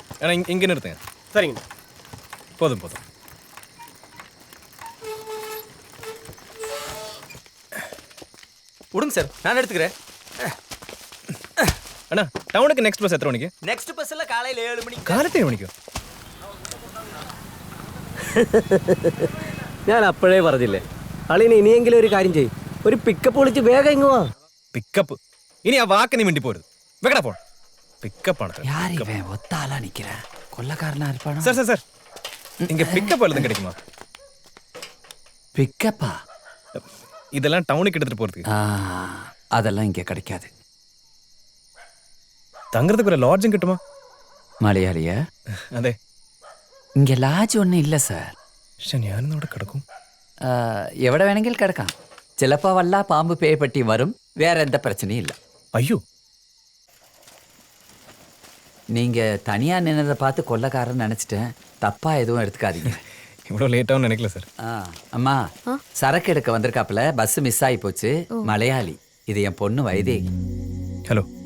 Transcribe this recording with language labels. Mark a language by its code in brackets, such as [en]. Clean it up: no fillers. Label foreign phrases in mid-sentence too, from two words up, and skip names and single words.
[ta] இங்கே நிறுத்துங்க. சரிங்க. போதும் போதும். விடுங்க சார், நான் எடுத்துக்கிறேன். அண்ணா டவுனுக்கு [en] next bus [ta] எத்தனை மணிக்கு? [en] next busல [ta] காலையில 7 மணிக்கு. [ml] കാലത്ത് 7 മണിക്കോ? ഞാൻ അപ്പോഴേ പറഞ്ഞില്ലേ, അളിയനെ ഇനിയെങ്കിലും ഒരു കാര്യം ചെയ്യും, ഒരു പിക്കപ്പ് വിളിച്ച് വേഗം ഇങ്ങ് വാ. പിക്കപ്പ്? ഇനി ആ വാക്ക് നീ മിണ്ടി പോരുത്. വെക്കടാ ഫോൺ. പിക്കപ്പ് ആണ്. [ta] யார் இவன் ஒத்த ஆளா நிக்கிறேன்? கொள்ளக்காரனா இருப்பானா? சார் சார் சார் இங்க பிக்கப் எழுதும் கிடைக்குமா? பிக்கப்பா? இதெல்லாம் டவுனுக்கு எடுத்துட்டு போறதுக்கு. அதெல்லாம் இங்க கிடைக்காது. தங்குறதுக்கு ஒரு லாட்ஜும் கிட்டுமா? [ml] മലയാളിയാ? അതെ. ഇങ്ങ ലാഡ്ജ് ഒന്നും ഇല്ല സാർ. പക്ഷെ ഞാനിന്ന് അവിടെ കിടക്കും. എവിടെ വേണമെങ്കിൽ കിടക്കാം. ചിലപ്പോ വല്ല പാമ്പ് പേയപ്പെട്ടി വരും. വേറെ എന്താ പ്രശ്നയും ഇല്ല. [ta] ஐயோ, நீங்க தனியா நின்னதை பார்த்து கொள்ளக்காரன் நினைச்சிட்டேன். தப்பா எதுவும் எடுத்துக்காதீங்க. இவ்வளோ லேட் ஆகும் நினைக்கல சார். அம்மா, சரக்கு எடுக்க வந்திருக்காப்புல, [en] bus miss [ta] ஆகி போச்சு. மலையாளி. இது என் பொண்ணு வைதேகி. ஹலோ.